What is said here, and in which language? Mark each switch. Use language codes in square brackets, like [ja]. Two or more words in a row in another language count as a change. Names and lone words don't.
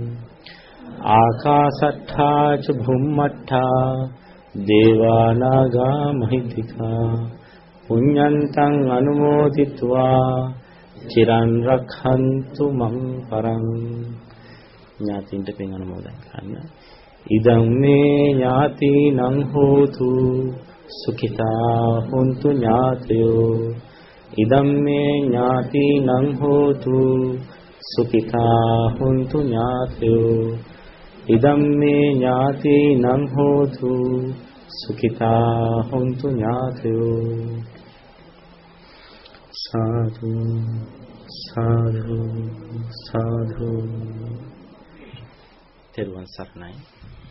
[pi] ආකාසට්ඨා ච භුම්මට්ඨා දේවා නාග මහිද්దికා පුඤ්ඤන්තං අනුමෝදිත्वा චිරං රක්ඛන්තු මං පරං. [si] ඥාතින්ට පින් අනුමෝදන් කරන්න. [pi] ඉදං මේ ඥාතිනං හෝතු සුඛිතා හොන්තු ඥාතයෝ. ඉදං මේ ඥාතිනං හෝතු සුඛිතා හොන්තු ඥාතයෝ. ඉදම් මේ ඥාතිනං හෝතු සුඛිතා හොන්තු ඥාතයෝ. [si] සාදු සාදු සාදු. තෙරුවන් සරණයි.